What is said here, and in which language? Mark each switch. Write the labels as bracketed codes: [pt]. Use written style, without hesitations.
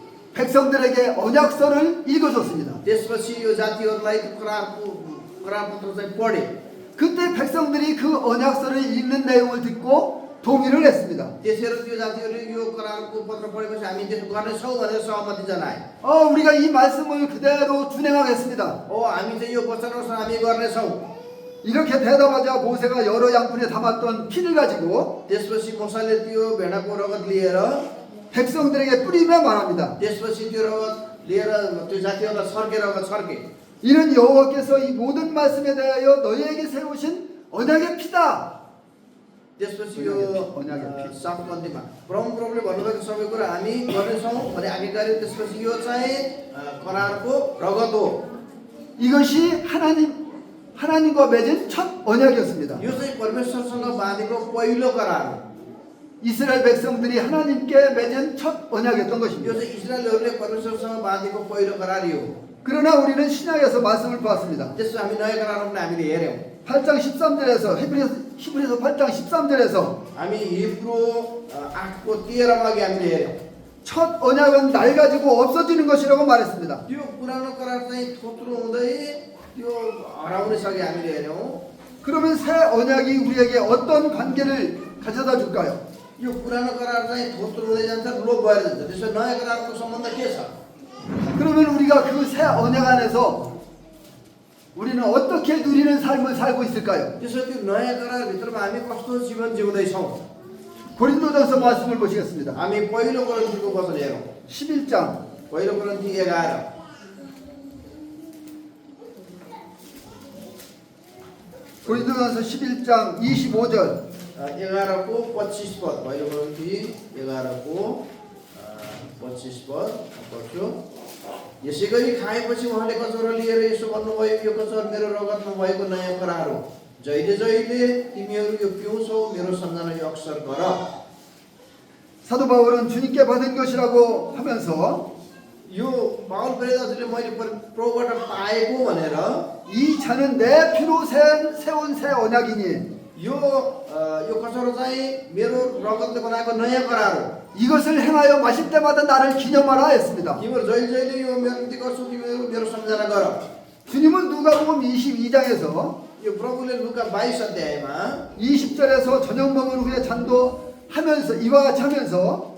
[ko] 백성들에게 언약서를 읽어줬습니다. [ne] त्यसपछि यो जातिहरूलाई करार पत्र चाहिँ पढे [ko] 그때 백성들이 그 언약서를 읽는 내용을 듣고 동의를 했습니다. [ne] त्यसैले त्यो जातिहरूले यो करारको पत्र पढेपछि हामी त्यसो गर्नेछौँ भनेर सहमति जनाए। [ko] 우리가 이 말씀을 그대로 준행하겠습니다. [ne] हामी चाहिँ यो वचनअनुसार हामी गर्नेछौँ। [ko] 이렇게 대답하자 모세가 여러 양푼에 담았던 피를 가지고 [ne] त्यसपछि मोसाले त्यो भेडाको रगत लिएर [ko] 백성들에게 뿌리며 말합니다. [ne] त्यसपछि त्यो रगत लिएर त्यो जातिहरूलाई छर्के। [ko] 이는 여호와께서 이 모든 말씀에 대하여 너희에게 세우신 언약의 피다. [ne] त्यसपछि यो [ko] 언약의 피. [ne] 7 पन्तीमा प्रभुले भन्नुभएको सबै कुरा हामी गर्नेछौँ भने आज्ञाकारी। त्यसपछि यो चाहिँ करारको रगत हो। [ko] 이것이 하나님과 맺은 첫 언약이었습니다. [ne] यो चाहिँ परमेश्वरसँग बाँधेको पहिलो करार हो। [ko] 이스라엘 백성들이 하나님께 맺은 첫 언약이었던 [ne] यो [ko] 것입니다. [ne] चाहिँ इजरायलहरूले परमेश्वरसँग बाँधेको पहिलो करार हो। [ko] 그러나 우리는 신약에서 말씀을 보았습니다. [ne] त्यसो हामी नयाँ करारमा पनि हामीले हेऱ्यौँ। [ko] 8장 13절에서 히브리서 8장 13절에서 [ne] हामी हिब्रू 8को 13मा अघि हामीले हेऱ्यौँ। [ko] 첫 언약은 낡아지고 없어지는 것이라고 말했습니다. [ne] त्यो पुरानो करार चाहिँ थोत्रो हुँदै त्यो हराउने छ कि हामीले हेऱ्यौँ। [ko] 그러면 새 언약이 우리에게 어떤 관계를 가져다 줄까요? [ne] यो पुरानो करार चाहिँ थोत्रो हुँदै जान्छ, लोप भएर जान्छ। त्यसो नयाँ करारको सम्बन्ध के छ? [ko] 그러면 우리가 그 새 언약 안에서 우리는 어떻게 누리는 삶을 살고 있을까요? [ne] त्यसो त्यो नयाँ करार भित्रमा हामी कस्तो जीवन जिउँदैछौँ? [ko] 고린도전서 말씀을 보시겠습니다. [ne] हामी पहिलो कोरिन्थीको वचन हेरौँ। [ko] 11장 [ne] पहिलो कोरिन्थी 11 [ko] 고린도전서 11장 25절 [ne] 11को 25 पद। पहिलो कोरिन्थी 11को 25 पद पढ्छु। यसै गरी खाएपछि उहाँले कचौरा लिएर यसो भन्नुभयो, यो कचौरा मेरो रगतमा भएको नयाँ करार हो। जहिले जहिले तिमीहरू यो पिउँछौ मेरो सम्झना यो अक्सर गर। [ko] 사도 바울은 주님께 받은 것이라고 하면서 [ne] यो पाउल प्रेरितले मैले प्रभुबाट पाएको भनेर [ko] 이 잔은 내 피로 세운 새 언약이니 [ne] यो कचौरा चाहिँ मेरो रगतले बनाएको नयाँ करार हो। [ko] 이것을 행하여 마실 때마다 나를 기념하라 했습니다. [ne] तिमीहरू जहिले जहिले यो मेरो निम्ति गर्छौ, तिमीहरू मेरो सम्झना गर। [ko] 주님은 누가복음 22장에서 [ne] यो प्रभुले लुका 22 अध्यायमा [ko] 20절에서 저녁 먹은 후에 잔도 하면서 이와 같이 하면서